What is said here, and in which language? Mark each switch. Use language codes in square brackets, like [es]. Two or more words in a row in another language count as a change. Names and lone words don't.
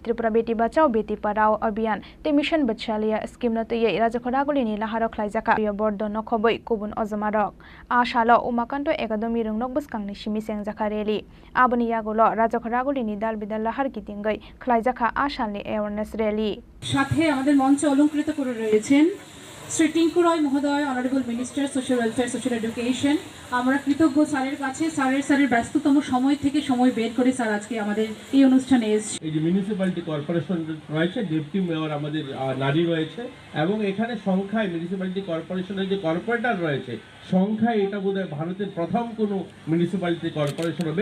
[trp] Tripura Beti Bachao Beti Padhao Abhiyan te mission Bachaliya scheme no tei Raja Khoraguli ni laharok khlaijaka yo bordo no khoboi kubun ojamarok Ashalo Umakanto Academy rungnok buskang ni simi sengjaka rally aboni yagulo Raja Khoraguli ni dal bidal lahar kitingai khlaijaka ashal ni [en] awareness rally [bn] সাথে আমাদের মঞ্চে অলংকৃত করে রয়েছেন শ্রী টিঙ্কু রয় মহোদয় [en] Honourable Minister Social Welfare Social Education [bn] আমরা কৃতজ্ঞ স্যারের কাছে স্যারের ব্যস্ততম সময় থেকে সময় বের করে স্যার আজকে আমাদের এই অনুষ্ঠানে এসেছেন এই যে [en] Municipality Corporation [bn] রয়েছে [en] Deputy Mayor [bn] আমাদের নারী রয়েছে এবং এখানে সংখ্যায় মিউনিসিপ্যালিটি কর্পোরেশনের যে কর্পোরেটর রয়েছে সংখ্যায় এটা বোধহয় ভারতের প্রথম কোনো [en] Municipality Corporation [bn] হবে